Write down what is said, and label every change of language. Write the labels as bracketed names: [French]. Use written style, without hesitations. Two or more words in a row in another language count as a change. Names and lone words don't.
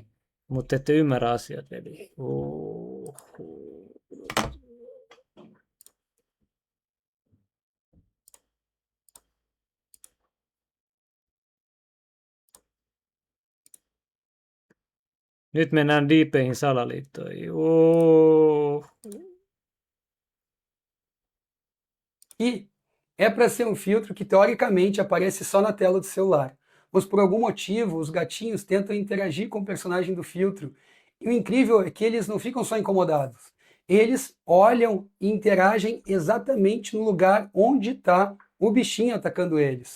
[Finnish] Mutta ette ymmärrä asiat, veli. Nyt mennään diipeihin salaliittoihin. [Portuguese] E é para ser um filtro que teoricamente aparece só na tela do celular. Mas por algum motivo os gatinhos tentam interagir com o personagem do filtro. E o incrível é que eles não ficam só incomodados. Eles olham e interagem exatamente no lugar onde está o bichinho atacando eles.